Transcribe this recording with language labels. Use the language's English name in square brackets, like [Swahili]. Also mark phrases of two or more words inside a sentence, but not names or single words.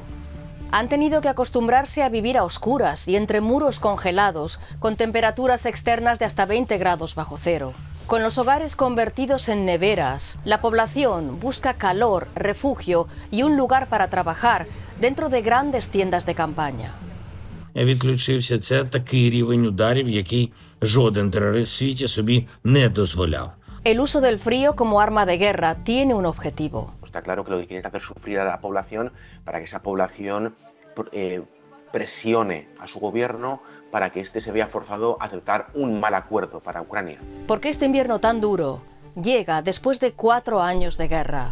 [Spanish] Han tenido que acostumbrarse a vivir a oscuras y entre muros congelados, con temperaturas externas de hasta 20 grados bajo cero. Con los hogares convertidos en neveras, la población busca calor, refugio y un lugar para trabajar dentro de grandes tiendas de campaña. [Ukrainian] Відключився. Це такий рівень ударів, який жоден терорист в світі собі не дозволяв. [Spanish] El uso del frío como arma de guerra tiene un objetivo. Está claro que lo que quieren es hacer sufrir a la población para que esa población presione a su gobierno para que éste se vea forzado a aceptar un mal acuerdo para Ucrania. Porque este invierno tan duro llega después de 4 años de guerra.